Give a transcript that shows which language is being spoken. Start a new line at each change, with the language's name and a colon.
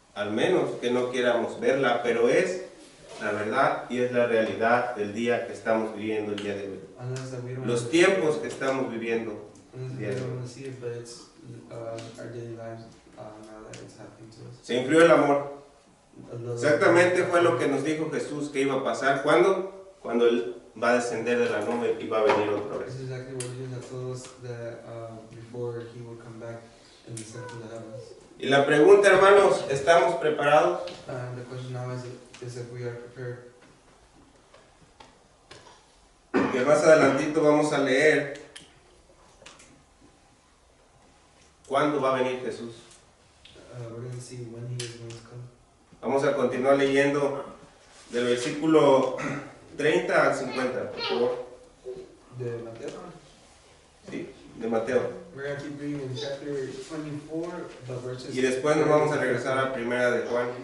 Spanish: Al menos que no queramos verla, pero es la verdad y es la realidad del día que estamos viviendo el día de hoy.
English: Unless that we don't
Spanish: Los tiempos que estamos viviendo.
English: unless we don't want to see it, but it's our daily lives now that it's happening to us.
Spanish: Se enfrió el amor.
English: Love-
Spanish: Exactamente fue lo que nos dijo Jesús que iba a pasar. ¿Cuándo? Cuando Él va a descender de la nube y va a venir otra
English: This
Spanish: vez.
English: is exactly what Jesus had told us that before he would come back and descend from the heavens.
Spanish: Y la pregunta, hermanos, ¿estamos preparados?
English: And the question now is if we are prepared.
Spanish: Que más adelantito vamos a leer cuándo va a venir Jesús.
English: We're going to see when he is going to come.
Spanish: Vamos a continuar leyendo del versículo 30 al 50, por favor. De Mateo. Sí, de Mateo.
English: We're going to keep reading in chapter 24, the verses.
Spanish: Y después nos vamos a regresar a primera de Juan